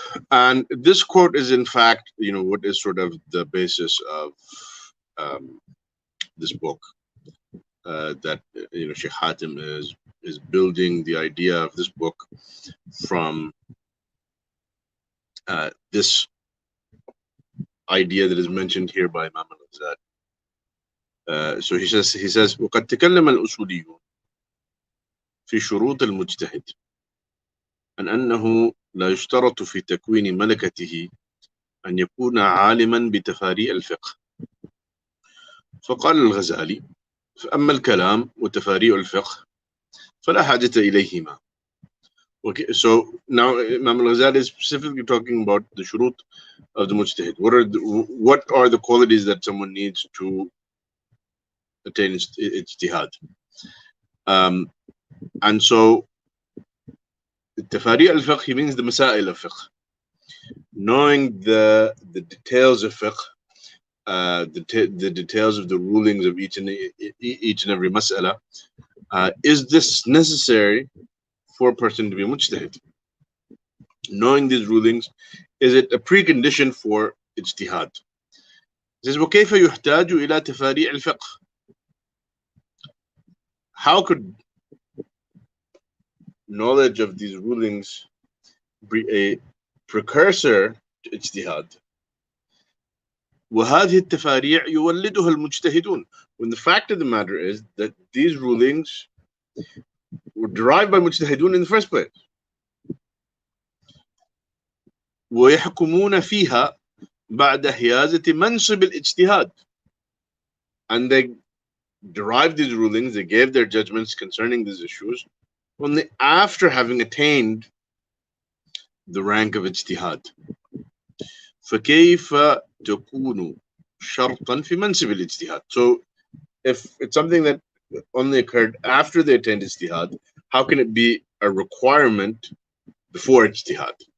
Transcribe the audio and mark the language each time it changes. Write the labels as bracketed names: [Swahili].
[English] And this quote is in fact, what is sort of the basis of this book, that Sheikh Hatim is building the idea of this book from this idea that is mentioned here by Imam al-Ghazali. So he says [Arabic] وقد تكلم الأصوليون في شروط المجتهد عن أنه لا يشترط في تكوين ملكته أن يكون عالما بتفاريع الفقه. فقال الغزالي: فأما الكلام وتفاريع الفقه فلا حاجة إليهما. [English] Okay, so now Imam al-Ghazali is specifically talking about the shurut of the mujtahid. What are the qualities that someone needs to attain ijtihad? And so tafari' al-fiqh, he means the masail of fiqh, knowing the details of fiqh, the details of the rulings of each and every mas'ala. Is this necessary for a person to be mujtahid? Knowing these rulings, is it a precondition for ijtihad? It says [Arabic] وكيف يحتاج إلى تفاريع الفقه. [English] How could knowledge of these rulings be a precursor to ijtihad? [Arabic] وهذه التفاريع يولدها المجتهدون, [English] when the fact of the matter is that these rulings were derived by mujtahidun in the first place. [Arabic] ويحكمون فيها بعد حيازة منصب الاجتهاد, [English] and they derived these rulings, they gave their judgments concerning these issues only after having attained the rank of ijtihad. [Arabic] فكيف تكون شرطا في منصب الاجتهاد. [English] So if it's something that only occurred after they attained ijtihad, how can it be a requirement before ijtihad?